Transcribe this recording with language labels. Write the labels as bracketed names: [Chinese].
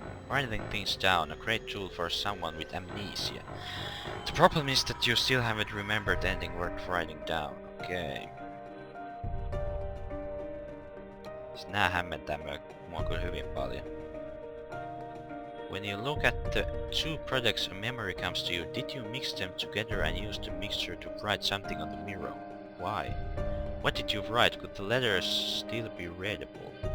[English] Writing things down, a great tool for someone with amnesia. The problem is that you still haven't remembered anything worth writing down. Okay. [Finnish] Siis nää hämmentää mua kyllä hyvin paljon. [English] When you look at the two projects a memory comes to you, did you mix them together and use the mixture to write something on the mirror? Why? What did you write? Could the letters still be readable?